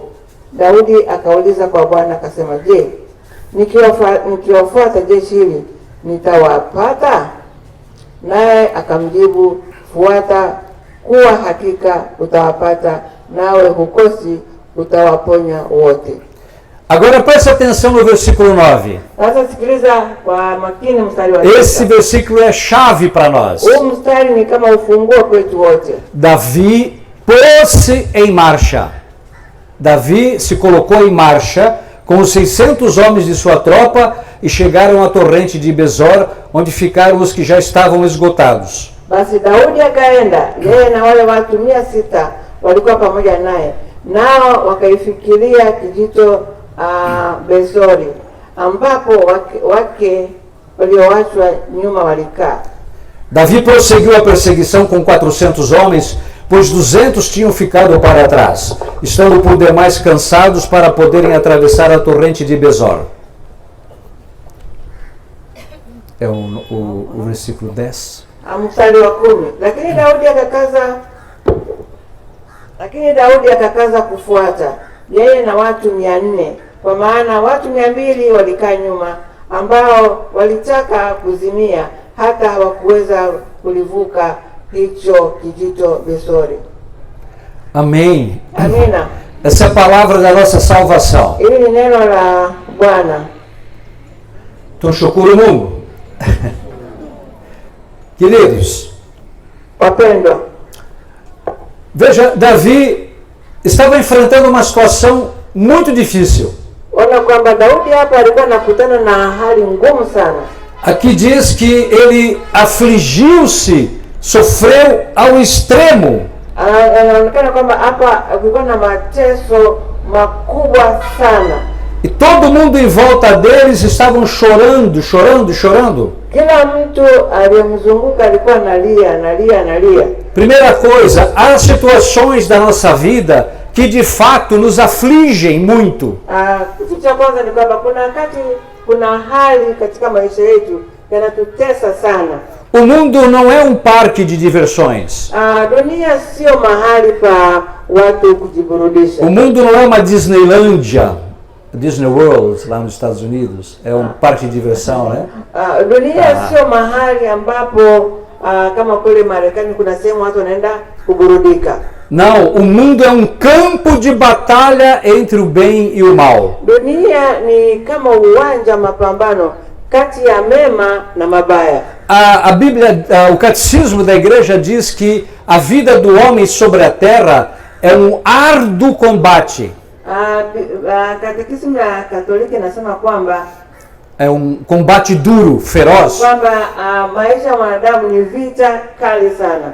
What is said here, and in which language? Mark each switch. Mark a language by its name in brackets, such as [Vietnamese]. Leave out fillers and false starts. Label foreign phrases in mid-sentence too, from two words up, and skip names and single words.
[Swahili] Daudi akauliza kwa Bwana akasema, je, nikiwafuata jeshi hili nitawapata? Naye akamjibu, fuata, kuwa hakika utawapata, nawe hukosi, utawaponya wote. [Portuguese] Agora preste atenção no versículo 9. [Swahili] Sasa sikiliza kwa makini mstari wa [Portuguese] Esse 9. versículo é chave para nós. [Swahili] Huu mstari ni kama ufunguo kwetu wote. [Portuguese] Davi pôs-se em marcha. Davi se colocou em marcha com os 600 homens de sua tropa e chegaram à torrente de Besor, onde ficaram os que já estavam esgotados. [Swahili] Basi Daudi akaenda, yeye na wale watu 600 walikuwa pamoja naye, nao wakaifikiria kijito Besori, ambapo wake walioachwa nyuma walikaa. [Portuguese] Davi prosseguiu a perseguição com 400 homens, pois 200 tinham ficado para trás, estando por demais cansados para poderem atravessar a torrente de Besor. É o versículo 10. [Swahili] Mstari wa 10. Lakini Daudi akakaza kufuata, yeye na watu 400, kwa maana watu 200 walikaa nyuma, ambao walitaka kuzimia, hata hawakuweza kulivuka hicho kijito Besori. [Portuguese] Amém. [Swahili] Amina. [Portuguese] Essa é a palavra da nossa salvação. [Swahili] Hili ni neno la Bwana. Tunashukuru Mungu. Queridos, Wapendwa, [Portuguese] veja, Davi estava enfrentando uma situação muito difícil. [Swahili] ona kwamba Daudi hapa alikuwa anakutana na hali ngumu sana. [Portuguese] Aqui diz que ele afligiu-se, sofreu ao extremo. [Swahili] Anaonekana kwamba hapa kulikuwa na mateso makubwa sana. [Portuguese] E todo mundo em volta deles estavam chorando. [Swahili] Kila mtu aliyemzunguka alikuwa analia. [Portuguese] Primeira coisa, há situações da nossa vida que de fato nos afligem muito. [Swahili] Kitu cha kwanza ni kwamba kuna hali katika maisha yetu yanatutesa sana. [Portuguese] O mundo não é um parque de diversões. [Swahili] Dunia sio mahali pa watu kujiburudisha. [Portuguese] O mundo não é uma Disneylândia, Disney World, lá nos Estados Unidos. É um parque de diversão, né? [Swahili] Dunia sio mahali ambapo kama kule Marekani kuna sehemu watu wanaenda kuburudika. [Portuguese] Não, o mundo é um campo de batalha entre o bem e o mal. [Swahili] Dunia ni kama uwanja mapambano kati ya mema na mabaya. [Portuguese] A Bíblia, o catecismo da igreja diz que a vida do homem sobre a terra é um árduo combate. [Swahili] Katekisimu ya Katoliki inasema kwamba [Portuguese] É um combate duro, feroz. [Swahili] kwamba maisha ya mwanadamu ni vita kali sana.